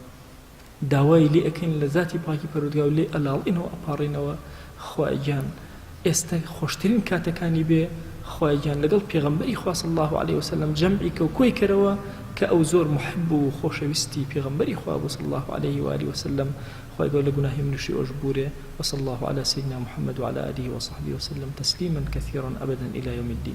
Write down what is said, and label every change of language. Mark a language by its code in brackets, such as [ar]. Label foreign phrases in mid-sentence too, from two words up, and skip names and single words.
[ckb] داوای لێ ئەکەین لە ذاتی پاکی پەروەردگار و لێ ئەلاڵئینەوە ئەپاڕینەوە خوای گیان ئێستا خۆشترین کاتەکانی بێ خۆیان لەگەڵ پێغەمبەری خوا [ar] صلی الله عليه وسلم [ckb] جەمعی کە و کۆی کەرەوە کە ئەو زۆر محب و خۆشەویستی پێغەمبەری خوا بوو [ar] صلی الله عليه وآله وسلم [ckb] خۆی گەورە لە گوناهی منوشی ئەوش بورێ [ar] وصلى الله على سيدنا محمد وعلى آله وصحبه وسلم تسليما كثيرا أبدا إلى يوم الدين.